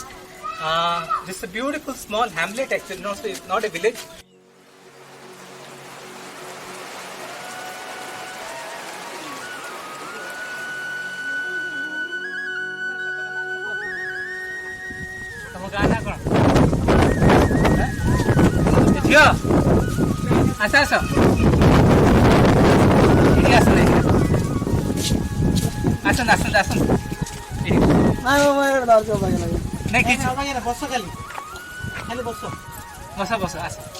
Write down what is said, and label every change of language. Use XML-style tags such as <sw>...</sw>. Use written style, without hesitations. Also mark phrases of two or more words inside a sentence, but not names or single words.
<en>This is a beautiful small hamlet actually, not a village.</en> <or>ଝିଅ ଆସ ଆସ ଏଠି ଆସ ନାଇଁ ଆସନ୍ତୁ ଆସନ୍ତୁ ଆସନ୍ତୁ ଏଠି ନାଇଁ କିଛି ବସ ଖାଲି ଖାଲି ବସ ବସ ବସ ଆସ</or>